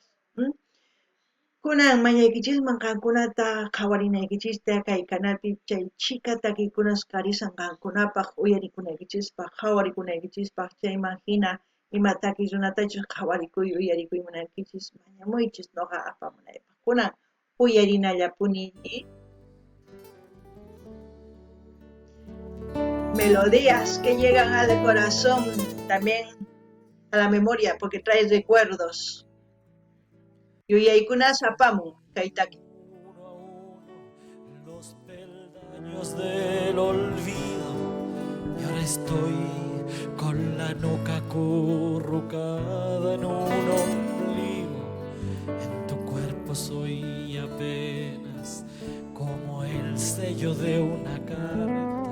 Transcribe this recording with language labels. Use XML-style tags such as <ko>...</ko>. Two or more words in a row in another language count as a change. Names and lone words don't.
<qu>Kunan mañaykichisman qankunata qhawarinaykichista kay kanalpi chay chika takiykunas karisan qankunapaq uyarikunaykichispaq qhawarikunaykichispak chayman hina ima takis runatachus qhawarikuy uyarikuymunaykichis mañamuychis noqa apamunaypaq. Kunan uyarinallapuni</qu> <es>melodías que llegan al corazón, también a la memoria, porque trae recuerdos.</es> <qu>Yuyaykunas apamun kaytaki.</qu> <es>Uno a uno los peldaños del olvido y ahora estoy con la nuca acurrucada en un ombligo. En tu cuerpo soy apenas como el sello de una carta</es>